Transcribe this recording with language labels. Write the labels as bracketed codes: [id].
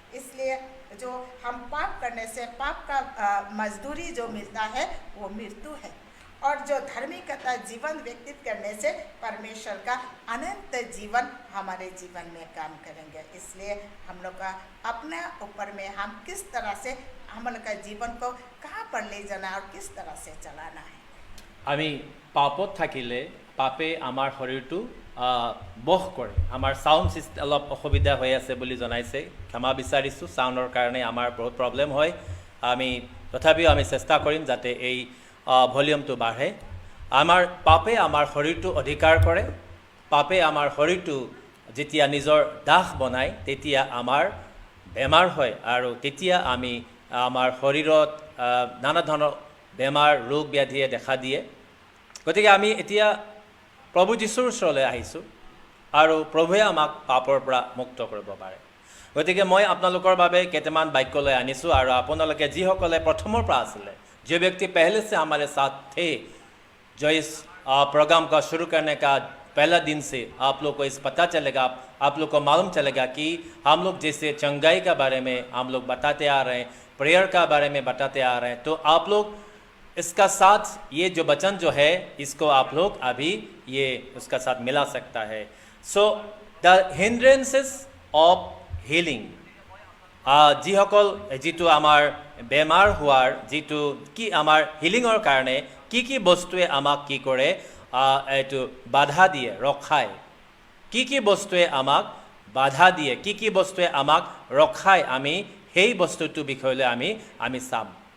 [hi] इसलिए जो हम पाप करने से पाप का मजदूरी जो मिलता है वो मृत्यु है, और जो धार्मिकता जीवन व्यतीत करने से परमेश्वर का अनंत जीवन हमारे जीवन में काम करेंगे। इसलिए हम लोग का अपने ऊपर में हम किस तरह से हम लोग का जीवन को कहाँ पर ले जाना और किस तरह से चलाना है। [as] আমি পাপত থাকিলে পাপে আমাৰ শৰীৰটো বশ কৰে। আমাৰ সাউণ্ড চিষ্টেম অলপ অসুবিধা হৈ আছে বুলি জনাইছে, ক্ষমা বিচাৰিছোঁ। সাউণ্ডৰ কাৰণে আমাৰ বহুত প্ৰব্লেম হয়। তথাপিও আমি চেষ্টা কৰিম যাতে এই ভলিউমটো বাঢ়ে। আমাৰ পাপে আমাৰ শৰীৰটো অধিকাৰ কৰে। পাপে আমাৰ শৰীৰটো যেতিয়া নিজৰ দাস বনায় তেতিয়া আমাৰ বেমাৰ হয়, আৰু তেতিয়া আমি আমাৰ শৰীৰত নানা ধৰণৰ বেমাৰ ৰোগ ব্যাধিয়ে দেখা দিয়ে। গতিকে আমি এতিয়া প্ৰভু যীশুৰ ওচৰলৈ আহিছোঁ, আৰু প্ৰভুৱে আমাক পাপৰ পৰা মুক্ত কৰিব পাৰে। গতিকে মই আপোনালোকৰ বাবে কেইটামান বাক্য লৈ আনিছোঁ, আৰু আপোনালোকে যিসকলে প্ৰথমৰ পৰা আছিলে, [hi] जो व्यक्ति पहले से हमारे साथ थे, जो इस प्रोग्राम का शुरू करने का पहला दिन से आप लोग को इस पता चलेगा, आप लोग को मालूम चलेगा कि हम लोग जैसे चंगाई के बारे में हम लोग बताते आ रहे हैं, प्रेयर का बारे में बताते आ रहे हैं, तो आप लोग इसका साथ ये जो वचन जो है इसको आप लोग अभी ये उसका साथ मिला सकता है। [en] so the hindrances of healing, [as] যিসকল যিটো আমাৰ বেমাৰ হোৱাৰ যিটো কি আমাৰ হিলিঙৰ কাৰণে কি বস্তুৱে আমাক কি কৰে, এইটো বাধা দিয়ে, ৰখায়। কি বস্তুৱে আমাক বাধা দিয়ে, কি বস্তুৱে আমাক ৰখায়, আমি সেই বস্তুটোৰ বিষয়লৈ আমি চাম।